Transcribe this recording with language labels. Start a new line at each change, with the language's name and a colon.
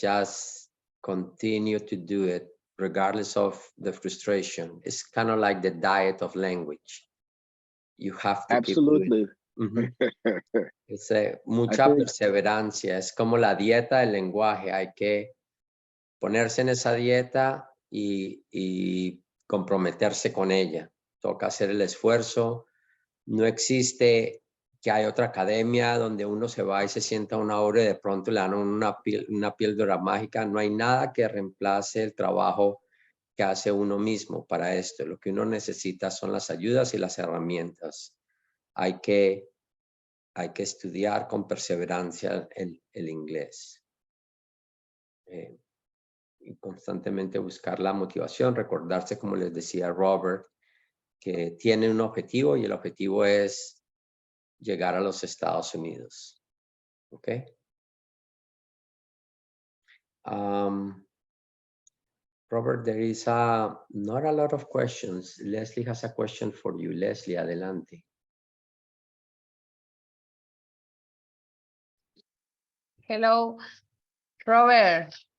English: Just continue to do it regardless of the frustration. It's kind of like the diet of language. You have to Absolutely. Keep doing it.
Spanish: Es mucha perseverancia, es como la dieta del lenguaje. Hay que ponerse en esa dieta y comprometerse con ella. Toca hacer el esfuerzo. No existe que hay otra academia donde uno se va y se sienta una hora y de pronto le dan una píldora mágica. No hay nada que reemplace el trabajo que hace uno mismo para esto. Lo que uno necesita son las ayudas y las herramientas. Hay que estudiar con perseverancia el inglés. Y constantemente buscar la motivación, recordarse, como les decía Robert, que tiene un objetivo y el objetivo es llegar a los Estados Unidos.
English: Okay. Robert, there is not a lot of questions. Leslie has a question for you.
Spanish: Leslie, adelante.
English: Hello, Robert.